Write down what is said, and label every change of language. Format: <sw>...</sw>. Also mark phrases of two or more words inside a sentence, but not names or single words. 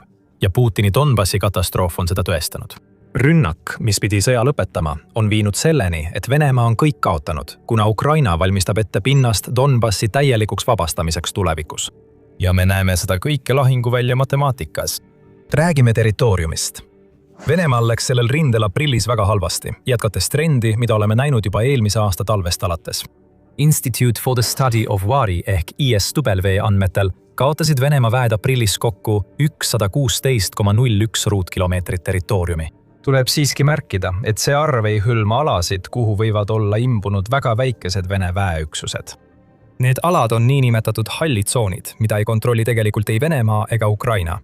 <et>Ja Putini Donbassi katastroof on seda tõestanud. Rünnak, mis pidi sõja lõpetama, on viinud selleni, et Venemaa on kõik kaotanud, kuna Ukraina valmistab ette pinnast Donbassi täielikuks vabastamiseks tulevikus. Ja me näeme seda kõike lahinguvälja matemaatikas. Räägime territooriumist. Venemaal läks sellel rindel aprillis väga halvasti, jätkates trendi, mida oleme näinud juba eelmise aasta talvest alates. Institute for the Study of War ehk ISW andmetel kaotasid Venemaa väed aprillis kokku 116,01 ruutkilomeetrit territooriumi. Tuleb siiski märkida, et see arv ei hõlma alasid, kuhu võivad olla imbunud väga väikesed Vene väeüksused. Need alad on niinimetatud hallid tsoonid, mida ei kontrolli tegelikult ei Venemaa ega Ukraina.</et>